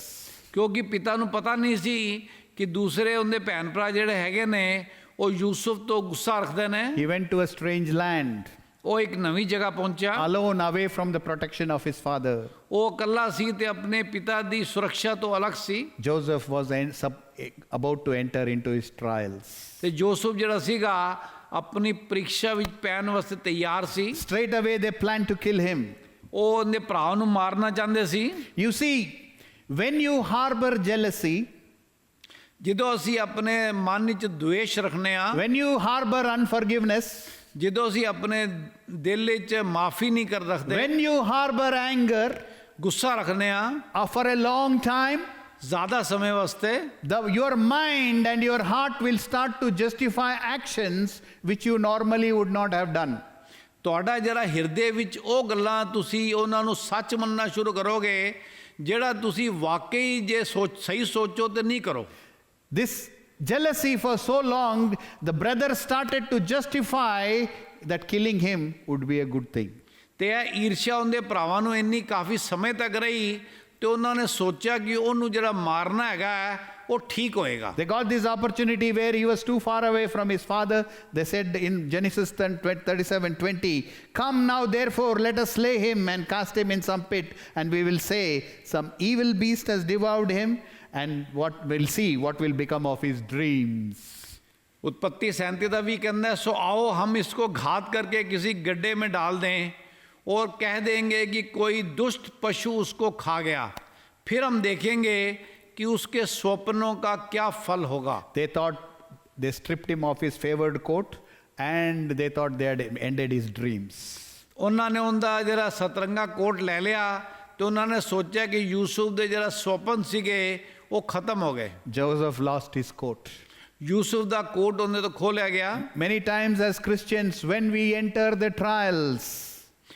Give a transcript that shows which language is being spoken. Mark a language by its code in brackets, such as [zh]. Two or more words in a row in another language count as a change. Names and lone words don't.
[pa] ਕਿਉਂਕਿ ਪਿਤਾ ਨੂੰ ਪਤਾ ਨਹੀਂ ਸੀ ਕਿ ਦੂਸਰੇ ਉਹਦੇ ਭੈਣ ਭਰਾ ਜਿਹੜੇ ਹੈਗੇ ਨੇ ਉਹ ਯੂਸਫ ਤੋਂ ਗੁੱਸਾ ਰੱਖਦੇ ਨੇ। [en] He went to a strange land, [pa] ਉਹ ਇੱਕ ਨਵੀਂ ਜਗ੍ਹਾ ਪਹੁੰਚਿਆ। [en] alone, away from the protection of his father. [pa] ਉਹ ਇਕੱਲਾ ਸੀ ਤੇ ਆਪਣੇ ਪਿਤਾ ਦੀ ਸੁਰੱਖਿਆ ਤੋਂ ਅਲੱਗ ਸੀ। [en] Joseph was about to enter into his trials. [pa] ਤੇ ਜੋਸਫ ਜਿਹੜਾ ਸੀਗਾ ਆਪਣੀ ਪ੍ਰੀਖਿਆ ਵਿੱਚ ਪੈਣ ਵਾਸਤੇ ਤਿਆਰ ਸੀ। [en] Straight away they planned to kill him. [pa] ਉਹ ਉਹਦੇ ਭਰਾ ਨੂੰ ਮਾਰਨਾ ਚਾਹੁੰਦੇ ਸੀ। [en] You see, when you harbor jealousy, [pa] ਜਦੋਂ ਅਸੀਂ ਆਪਣੇ ਮਨ ਵਿੱਚ ਦੁਵੇਸ਼ ਰੱਖਨੇ ਆ, [en] when you harbor unforgiveness, [pa] ਜਦੋਂ ਅਸੀਂ ਆਪਣੇ ਦਿਲ ਵਿੱਚ ਮਾਫੀ ਨਹੀਂ ਕਰ ਰੱਖਦੇ, [en] when you harbor anger [pa] ਗੁੱਸਾ ਰੱਖਨੇ ਆ [en] for a long time, [pa] ਜ਼ਿਆਦਾ ਸਮੇਂ ਵਾਸਤੇ, [en] your mind and your heart will start to justify actions which you normally would not have done. [pa] ਤੁਹਾਡਾ ਜਿਹੜਾ ਹਿਰਦੇ ਵਿੱਚ ਉਹ ਗੱਲਾਂ ਤੁਸੀਂ ਉਹਨਾਂ ਨੂੰ ਸੱਚ ਮੰਨਣਾ ਸ਼ੁਰੂ ਕਰੋਗੇ ਜਿਹੜਾ ਤੁਸੀਂ ਵਾਕਈ ਜੇ ਸਹੀ ਸੋਚੋ ਤੇ ਨਹੀਂ ਕਰੋ। [en] This jealousy for so long, the brother started to justify that killing him would be a good thing. [pa] ਤੇ ਇਹ ਈਰਸ਼ਾ ਉਹਦੇ ਭਰਾਵਾਂ ਨੂੰ ਇੰਨੀ ਕਾਫੀ ਸਮੇਂ ਤੱਕ ਰਹੀ ਤੇ ਉਹਨਾਂ ਨੇ ਸੋਚਿਆ ਕਿ ਉਹਨੂੰ ਜਿਹੜਾ ਮਾਰਨਾ ਹੈਗਾ ਉਹ ਠੀਕ ਹੋਏਗਾ। [en] They got this opportunity where he was too far away from his father. They said in Genesis 37:20, "Come now therefore, let us slay him and cast him in some pit, and we will say, some evil beast has devoured him, and we'll see what will become of his dreams." [hi] उत्पत्ति 37 [pa] ਦਾ ਵੀ ਕਹਿੰਦਾ [hi] सो आओ हम इसको घात करके किसी गड्ढे में डाल दें और कह देंगे कि कोई दुष्ट पशु उसको खा गया, फिर हम देखेंगे कि उसके स्वप्नों का क्या फल होगा। [en] They thought they stripped him of his favored coat, and they thought they had ended his dreams. [pa] ਉਹਨਾਂ ਨੇ ਉਹਦਾ ਜਿਹੜਾ ਸਤਰੰਗਾ ਕੋਟ ਲੈ ਲਿਆ ਤੇ ਉਹਨਾਂ ਨੇ ਸੋਚਿਆ ਕਿ ਯੂਸੁਫ ਦੇ ਜਿਹੜਾ ਸੁਪਨ ਸੀਗੇ ਉਹ ਖਤਮ ਹੋ ਗਏ। [en] Joseph lost his coat. [pa] ਯੂਸੁਫ ਦਾ ਕੋਟ ਉਹਦੇ ਤੋਂ ਖੋਲਿਆ ਗਿਆ। [en] Many times as Christians, when we enter the trials,